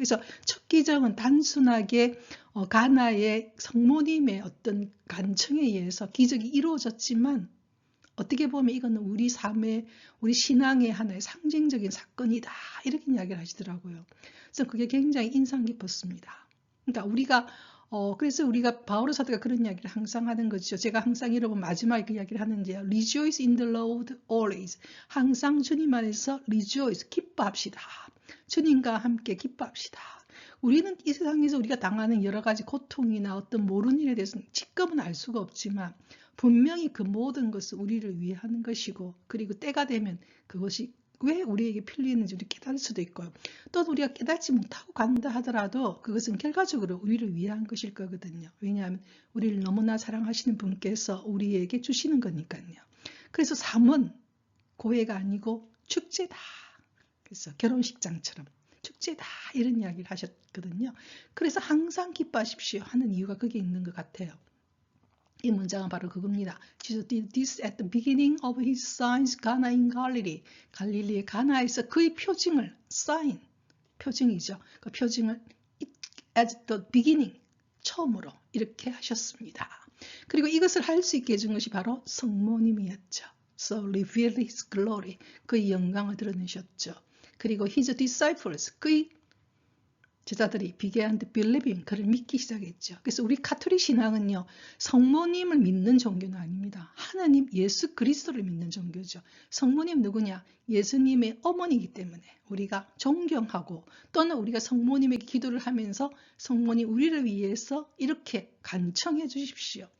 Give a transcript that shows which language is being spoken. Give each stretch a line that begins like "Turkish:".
Korean: 그래서 첫 기정은 단순하게 가나의 성모님의 어떤 간청에 의해서 기적이 이루어졌지만 어떻게 보면 이거는 우리 삶의 우리 신앙의 하나의 상징적인 사건이다 이렇게 이야기를 하시더라고요. 그래서 그게 굉장히 인상 깊었습니다. 그러니까 우리가 그래서 우리가 바오로 사도가 그런 이야기를 항상 하는 거죠. 제가 항상 여러분 마지막에 그 이야기를 하는데요.
English: Rejoice in the Lord always.
Korean: 항상 주님 안에서 rejoice, 기뻐합시다. 주님과 함께 기뻐합시다. 우리는 이 세상에서 우리가 당하는 여러 가지 고통이나 어떤 모르는 일에 대해서는 지금은 알 수가 없지만 분명히 그 모든 것은 우리를 위해 하는 것이고 그리고 때가 되면 그것이 왜 우리에게 필요했는지 우리 깨달을 수도 있고요. 또 우리가 깨닫지 못하고 간다 하더라도 그것은 결과적으로 우리를 위한 것일 거거든요. 왜냐하면 우리를 너무나 사랑하시는 분께서 우리에게 주시는 거니까요. 그래서 삶은 고해가 아니고 축제다. 그래서 결혼식장처럼 축제다 이런 이야기를 하셨거든요. 그래서 항상 기뻐하십시오 하는 이유가 거기에 있는 것 같아요. 이 문장은 바로 그겁니다.
English: Jesus did this at the beginning of his signs Cana in Galilee.
Korean: 갈릴리의 가나에서 그의 표징을 sign, 표징이죠. 그 표징을 at the beginning, 처음으로 이렇게 하셨습니다. 그리고 이것을 할 수 있게 해준 것이 바로 성모님이었죠.
English: So revealed his glory,
Korean: 그의 영광을 드러내셨죠. 그리고
English: his disciples,
Korean: 그의 제자들이
English: began to believe,
Korean: 그를 믿기 시작했죠. 그래서 우리 가톨릭 신앙은요, 성모님을 믿는 종교는 아닙니다. 하나님 예수 그리스도를 믿는 종교죠. 성모님 누구냐? 예수님의 어머니이기 때문에 우리가 존경하고 또는 우리가 성모님에게 기도를 하면서 성모님 우리를 위해서 이렇게 간청해 주십시오.